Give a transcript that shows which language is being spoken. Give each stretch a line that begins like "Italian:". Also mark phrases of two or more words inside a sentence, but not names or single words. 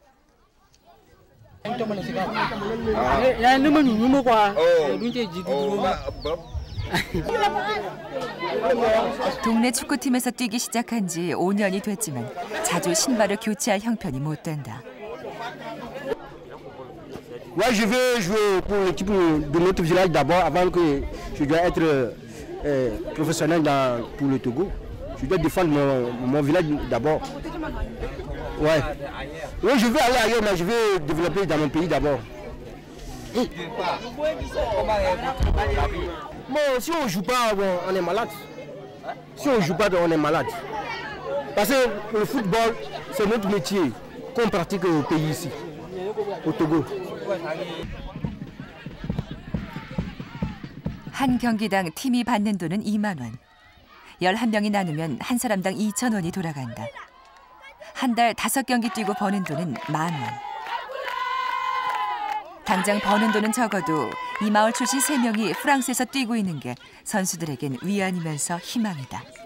Korean: 동네 축구팀에서 뛰기 시작한 지 5년이 됐지만 자주 신발을 교체할 형편이 못 된다.
French: Moi, je veux jouer pour l'équipe de notre village d'abord, avant que je dois être professionnel pour le Togo. Je dois défendre mon village d'abord. Ouais. Oui, je veux aller ailleurs, mais je veux développer dans mon pays d'abord. Bon, si on ne joue pas, bon, on est malade. Si on ne joue pas, on est malade. Parce que le football, c'est notre métier qu'on pratique au pays ici, au Togo.
Korean: 한 경기당 팀이 받는 돈은 2만 원. 11명이 나누면 한 사람당 2,000원이 돌아간다. 한 달 5경기 뛰고 버는 돈은 10,000원. 당장 버는 돈은 적어도 이 마을 출신 3명이 프랑스에서 뛰고 있는 게 선수들에겐 위안이면서 희망이다.